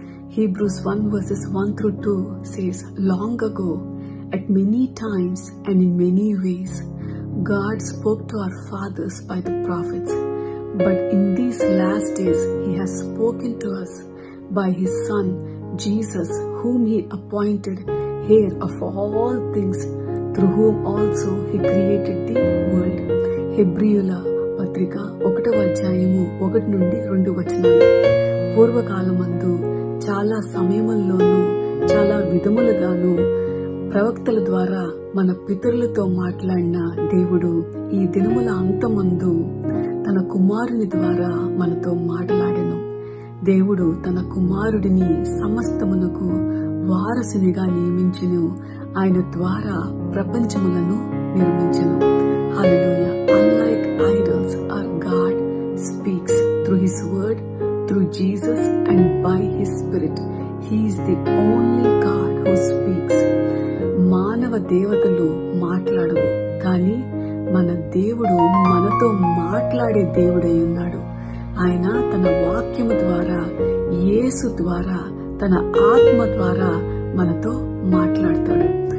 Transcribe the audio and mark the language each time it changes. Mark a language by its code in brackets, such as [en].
[en] Hebrews 1 verses 1 through 2 says, long ago, at many times and in many ways, God spoke to our fathers by the prophets. But in these last days, he has spoken to us by his Son, Jesus, whom he appointed heir of all things, through whom also he created the world. [te] హెబ్రీయుల పత్రిక 1వ అధ్యాయము 1 నుండి 2 వచనాలు. పూర్వకాలమందు చాలా సమయముల్లోనూ చాలా విధములుగాను ప్రవక్తల ద్వారా మన పితరులతో మాట్లాడిన దేవుడు ఈ దినముల అంతమందు తన కుమారుని ద్వారా మనతో మాట్లాడెను. దేవుడు తన కుమారుడిని సమస్తమునకు వారసునిగా నియమించెను. ఆయన ద్వారా ప్రపంచములను నిర్మించెను. హల్లెలూయా. [en] Unlike idols, our God speaks through his word, through Jesus and by his spirit. He is the only God who speaks. [te] మానవ దేవతలు మాట్లాడవు, కానీ మన దేవుడు మనతో మాట్లాడే దేవుడై ఉన్నాడు. ఆయన తన వాక్యము ద్వారా, యేసు ద్వారా, తన ఆత్మ ద్వారా మనతో మాట్లాడతాడు.